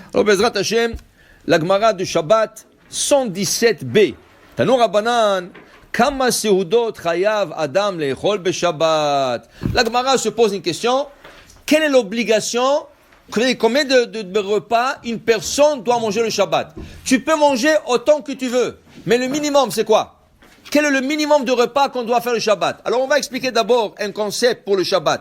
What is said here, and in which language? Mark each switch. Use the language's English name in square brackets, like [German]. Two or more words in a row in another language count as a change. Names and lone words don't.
[French] Alors, [Hebrew] בעזרת השם, [French] la Gemara de Shabbat 117b. [Hebrew] תנו רבנן, כמה סעודות חייב אדם לאכול בשבת. [French] La Gemara se pose une question. Quelle est l'obligation? Combien de repas une personne doit manger le Shabbat? Tu peux manger autant que tu veux. Mais le minimum, c'est quoi? Quel est le minimum de repas qu'on doit faire le Shabbat? Alors, on va expliquer d'abord un concept pour le Shabbat.